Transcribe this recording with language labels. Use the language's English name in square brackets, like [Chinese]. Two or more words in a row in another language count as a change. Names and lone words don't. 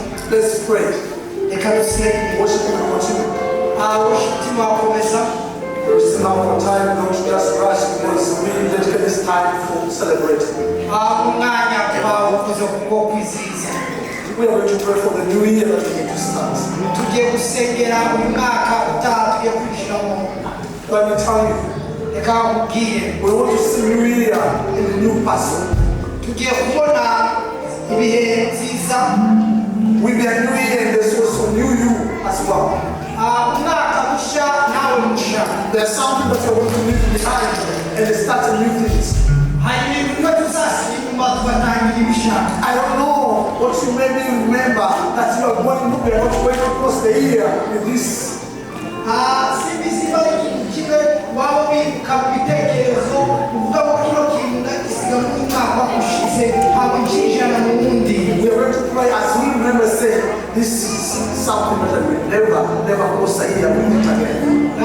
[English] Let's pray. [Kinyarwanda] Reka dusenge. [English] Worship will continue. [Kinyarwanda] Umutima wakomeza. [English] It's now for time, don't just rush because we dedicate this time for celebrating. [Kinyarwanda] Umwanya twawukoze kubwo kwizihiza. [English] We are going to pray for the new year that we need to start. [Kinyarwanda] Tugiye gusengera uyu mwaka utaha tugiye kwinjiramo. [English] Let me tell you, [Kinyarwanda] Reka nkubwire. [English] we want to see new year in a new person. [Kinyarwanda] Tugiye kubona ibihe byiza. [English] With the new year, there's also new you as well. [Kinyarwanda] Umwaka mushya nawe mushya. [English] There's something that you're going to leave behind and start a new things. [Kinyarwanda] Hari ibintu bimwe tuzasiga inyuma tugatangira ibishya. [English] I don't know what you maybe remember that you are going to cross the year with this. [Kinyarwanda] Simbizi bari ikintu kimwe waba wibuka mu bitekerezo uvuga ko kino kintu ndagisiga mu mwaka ushize ntabwo kinjirana mu wundi. [English] We are going to pray as we remember saying, this is something that we never cross the year with it again.